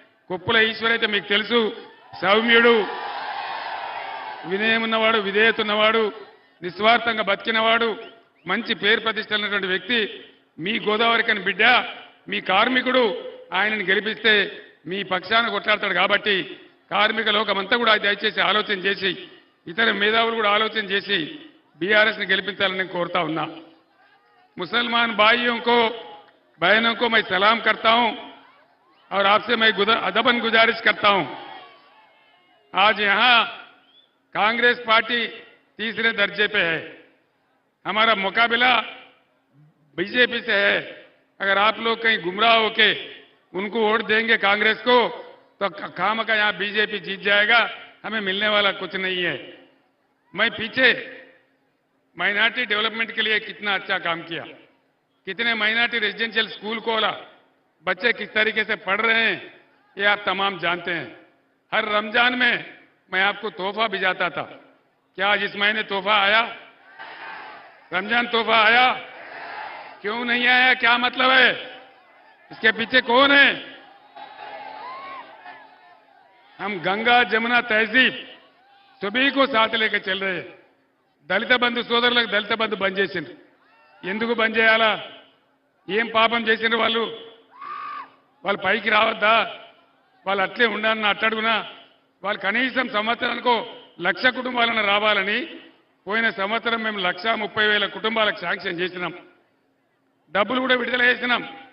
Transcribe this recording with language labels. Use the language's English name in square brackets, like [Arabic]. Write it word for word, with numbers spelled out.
[Telugu] కొప్పుల ఈశ్వర్ అయితే మీకు తెలుసు, సౌమ్యుడు, వినయం ఉన్నవాడు, విధేయత ఉన్నవాడు, నిస్వార్థంగా బతికినవాడు, మంచి పేరు ప్రతిష్టలైనటువంటి వ్యక్తి, మీ గోదావరికని బిడ్డ, మీ కార్మికుడు. ఆయనను గెలిపిస్తే మీ పక్షాన కొట్లాడతాడు. కాబట్టి కార్మిక లోకమంతా కూడా దయచేసి ఆలోచన చేసి, ఇతర మేధావులు కూడా ఆలోచన చేసి బీఆర్ఎస్ని గెలిపించాలని నేను కోరుతా ఉన్నా. [Hindi] ముసల్మాన్ భాయియోంకో बहनों को मैं सलाम करता हूं और आपसे मैं अदबन गुजारिश करता हूं। आज यहां कांग्रेस पार्टी तीसरे दर्जे पे है, हमारा मुकाबला बीजेपी से है। अगर आप लोग कहीं गुमराह होके उनको वोट देंगे कांग्रेस को तो खाम का यहां बीजेपी जीत जाएगा, हमें मिलने वाला कुछ नहीं है। मैं पीछे माइनॉरिटी डेवलपमेंट के लिए कितना अच्छा काम किया, कितने माइनॉरिटी रेजिडेंशियल स्कूल खोला, बच्चे किस तरीके से पढ़ रहे हैं, ये आप तमाम जानते हैं। हर रमजान में मैं आपको तोहफा भिजाता था, क्या आज इस महीने तोहफा आया? रमजान तोहफा आया? क्यों नहीं आया? क्या मतलब है? इसके पीछे कौन है? हम गंगा जमुना तहजीब सभी को साथ लेकर चल रहे हैं. [Telugu] దళిత బంధు సోదరులకు దళిత బంధు బంద్ చేసిండ్రు. ఎందుకు బంద్ చేయాలా? ఏం పాపం చేసిండ్రు వాళ్ళు? వాళ్ళు పైకి రావద్దా? వాళ్ళు అట్లే ఉండాలని అట్టడుగునా? వాళ్ళు కనీసం సంవత్సరానికో లక్ష కుటుంబాలను రావాలని పోయిన సంవత్సరం మేము లక్షా ముప్పై వేల కుటుంబాలకు శాంక్షన్ చేసినాం, డబ్బులు కూడా విడుదల చేసినాం.